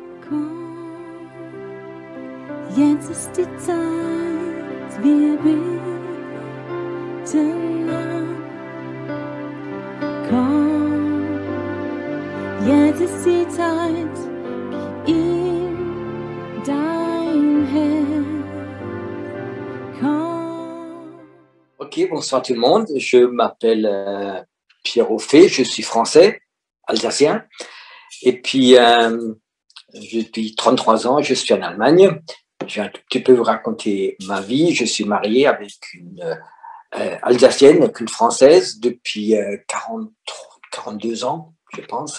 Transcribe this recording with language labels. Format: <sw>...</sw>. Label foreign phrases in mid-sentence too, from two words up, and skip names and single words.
<de>Jetzt ist die Zeit, wir beten an. Komm, jetzt ist die Zeit, gib ihm dein Herz. Komm.</de> <fr>Ok, bonsoir tout le monde. Je m'appelle Pierre Auffet, je suis français, alsacien. Et puis, depuis 33 ans, je suis en Allemagne. Je vais un tout petit peu vous raconter ma vie. Je suis marié avec une alsacienne, avec une française depuis 42 ans, je pense.</fr>